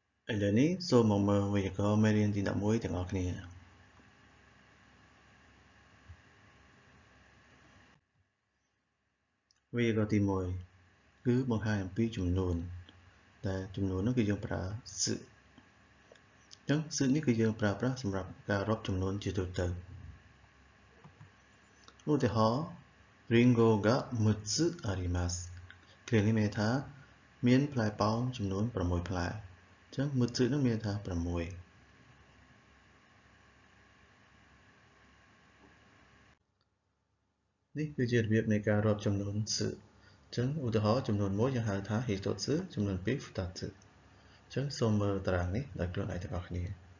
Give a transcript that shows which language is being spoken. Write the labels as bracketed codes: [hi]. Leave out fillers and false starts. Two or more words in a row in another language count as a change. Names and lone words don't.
[km] ឥឡូវនេះសូមមកមើលវេយ្យាករណ៍មេរៀនទី11ទាំងអស់គ្នាវេយ្យាករណ៍ទី1គឺបង្ហាញអំពីចំនួនដែលចំនួននោះគឺយើងប្រើសឹកអញ្ចឹងសឹកនេះគឺយើងប្រើប្រាស់សម្រាប់ការរាប់ចំនួនជាទូទៅ ឧទាហរណ៍ [ja] りんごが6つあります [km] គ្រានេះមានន័យថាមានផ្លែប៉ោមចំនួន6ផ្លែអញ្ចឹង6つនោះមានន័យថា6នេះគឺជារបៀបនៃការរាប់ចំនួនសឹកអញ្ចឹងឧទាហរណ៍ចំនួន1យើងហៅថា hitotsu ចំនួន2 futatsu អញ្ចឹងសូមមើលតារាងនេះដោយខ្លួនឯងទាំងអស់គ្នា